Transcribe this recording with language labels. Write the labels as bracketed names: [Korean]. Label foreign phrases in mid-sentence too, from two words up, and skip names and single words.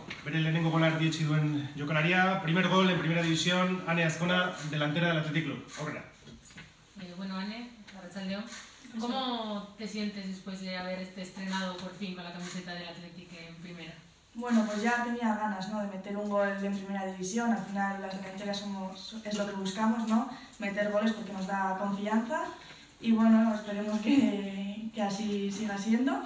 [Basque] bere lehenengo gola erdietsi duen jokalaria, [Spanish] primer gol en primera división, Ane Azkona, delantera del Athletic Club. [Basque] Aurrera. Bueno, Ane, arratsaldeon. [Spanish] ¿Cómo te sientes después de haber estrenado por fin con la camiseta del Athletic en primera? Bueno, pues ya tenía ganas, ¿no?, de meter un gol en primera división. Al final las delanteras es lo que buscamos, ¿no?, meter goles porque nos da confianza. Y bueno, esperemos que así siga siendo.